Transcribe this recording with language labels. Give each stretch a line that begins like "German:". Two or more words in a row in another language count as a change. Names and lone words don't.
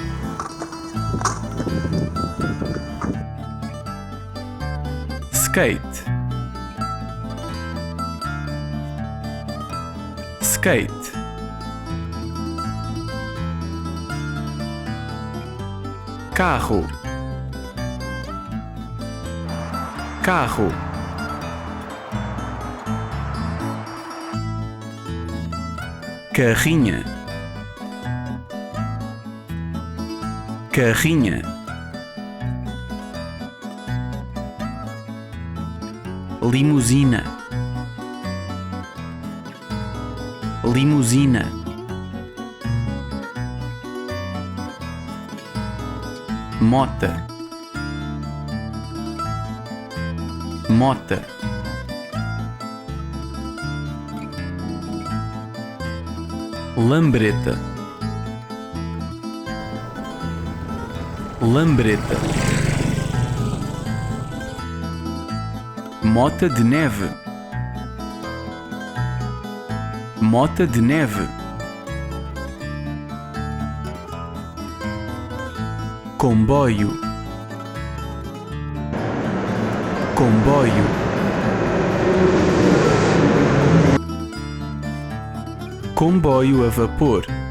Portuguese: skate, skate, carro, carro, carrinha, carrinha, limusina, limusina, mota, mota, lambreta, lambreta, mota de neve, mota de neve, comboio, comboio, comboio a vapor,